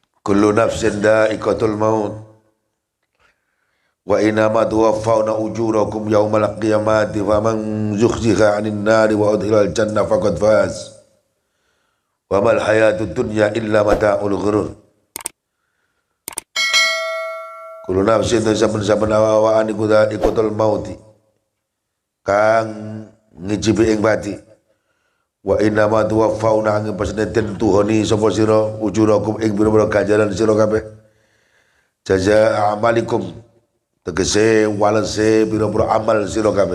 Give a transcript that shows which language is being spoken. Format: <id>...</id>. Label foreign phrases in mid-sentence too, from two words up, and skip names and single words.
<ar>كل نفس ذائقة الموت وإنما توفون أجوركم يوم القيامة فمن زحزح عن النار وأدخل الجنة فقد فاز وما الحياة الدنيا إلا متاع الغرور. كل نفس</ar> <jv>saben-saben awak-awakan iku</jv> <ar>ذائقة الموت</ar> <jv>kang ngicipi ing mati.</jv> <ar>وإنما توفون</ar> <jv>angin pasne den tuhoni sapa sira ujurakum ing pira-pira ganjaran sira kabeh.</jv> <ar>جزاء أعمالكم</ar> <jv>tegese walese pira-pira amal sira kabeh.</jv>